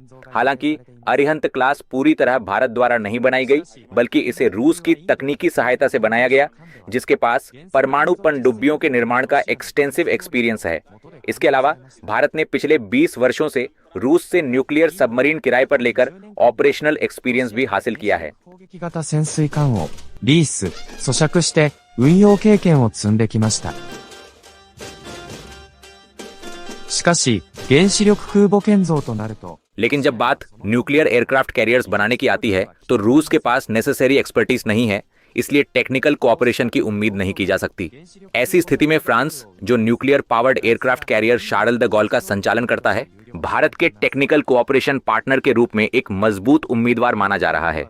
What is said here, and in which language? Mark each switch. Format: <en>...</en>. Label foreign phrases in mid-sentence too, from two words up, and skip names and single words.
<hi>हालांकि अरिहंत क्लास पूरी तरह भारत द्वारा नहीं बनाई गई, बल्कि इसे रूस की तकनीकी सहायता से बनाया गया, जिसके पास परमाणु पनडुब्बियों के निर्माण का</hi> <en>extensive experience</en> <hi>है। इसके अलावा भारत ने पिछले 20 वर्षों से रूस से</hi> <en>nuclear submarine</en> <hi>किराए पर लेकर</hi> <en>operational experience</en> <hi>भी हासिल किया है।</hi> <ja>攻撃型潜水艦をリース、租借して運用経験を積んできました。しかし、原子力空母建造となると</ja> <hi>लेकिन जब बात</hi> <en>nuclear aircraft carriers</en> <hi>बनाने की आती है तो रूस के पास</hi> <en>necessary expertise</en> <hi>नहीं है, इसलिए</hi> <en>technical cooperation</en> <hi>की उम्मीद नहीं की जा सकती। ऐसी स्थिति में फ्रांस, जो</hi> <en>nuclear powered aircraft carrier</en> <hi>शार्ल द गॉल का संचालन करता है, भारत के</hi> <en>technical cooperation partner</en> <hi>के रूप में एक मजबूत उम्मीदवार माना जा रहा है।</hi>